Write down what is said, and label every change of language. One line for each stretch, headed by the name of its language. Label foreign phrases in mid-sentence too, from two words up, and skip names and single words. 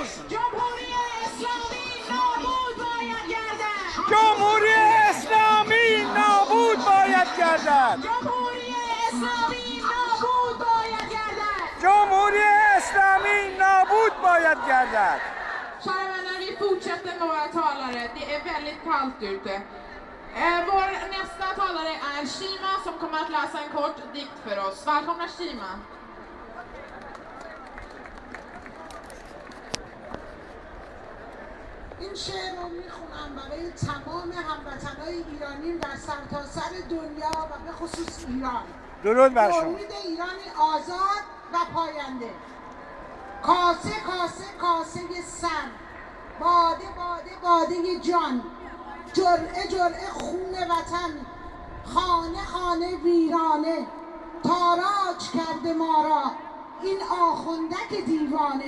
Persian: جمهوری اسلامی نابود باید گردد! جمهوری اسلامی نابود باید گردد! جمهوری اسلامی نابود باید گردد! جمهوری اسلامی نابود باید گردد!
Swedish: Kära vänner, vi fortsätter med våra talare. Det är väldigt kallt ute. Vår nästa talare är Shima som kommer att läsa en kort dikt för oss. Välkomna Shima!
Persian: این شعر رو میخونم برای تمام هموطنهای ایرانیم در سرتاسر دنیا و به خصوص ایران. درود بر شما. امید ایرانی آزاد و پاینده. کاسه کاسه کاسه سر، باده باده باده جان، جرعه جرعه خون وطن، خانه خانه ویرانه، تاراج کرده ما را این آخوندک دیوانه.